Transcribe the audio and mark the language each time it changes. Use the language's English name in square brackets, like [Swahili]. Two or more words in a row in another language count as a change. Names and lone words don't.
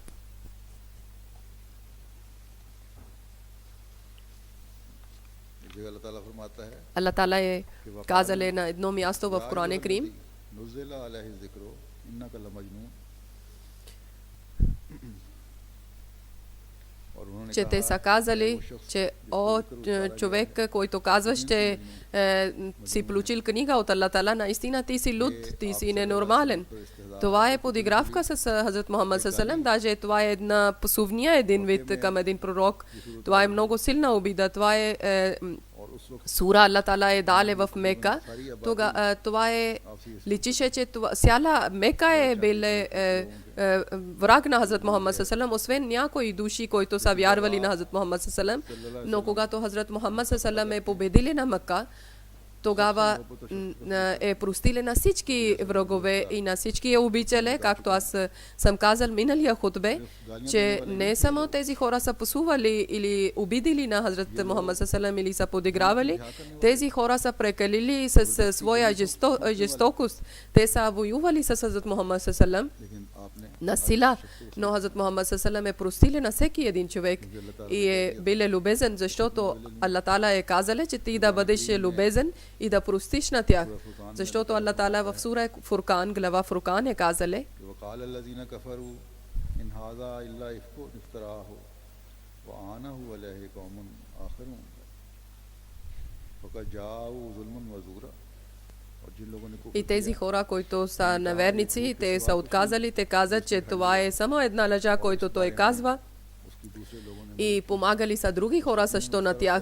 [Bulgarian] Аллах Таала е казал на едно място в Коран Карим, че те са казали, че о човек, който казваш, че си получил книга от Аллах Таала, наистина ти си луд, ти си ненормален. Това е подигравка с Хазрат Мухаммад [Arabic] صلى الله عليه وسلم, [Bulgarian] даже това е една пасувния един вид към един пророк. Това е много силна обида. Това е сура Аллах Таала е дале в Мека. Това е личише, че цяла Мека е бил враг на Хазрат Мухаммад [Arabic] صلى الله عليه وسلم, [Bulgarian] освен някои души, които са вярвали на Хазрат Мухаммад [Arabic] صلى الله عليه وسلم. [Bulgarian] Но когато Хазрат Мухаммад [Arabic] صلى الله عليه وسلم [Bulgarian] е победили на Мека, тогава е простили на всички врагове и на всички обичали, както аз съм казал миналия хутбе, че не само тези хора са пасували или обидили на Хазрат Мухаммад [Arabic] صلى الله عليه وسلم [Bulgarian] или са подигравали, тези хора са прекалили с своя жестокост. Те са воювали с Хазрат Мухаммад [Arabic] صلى الله عليه وسلم [Bulgarian] на сила, но Хазрат Мухаммад [Arabic] صلى الله عليه وسلم [Bulgarian] е простили на всеки един човек и е бил любезен, защото Аллах Таала е казал, че ти да бъдеш любезен и да простиш на тях. Защото Аллах Таала в сура Фуркан, глава Фуркан е казале, и тези хора, които са неверници, те са отказали, те казат, че това е само една лъжа, който той казва, и помагали са други хора също на тях.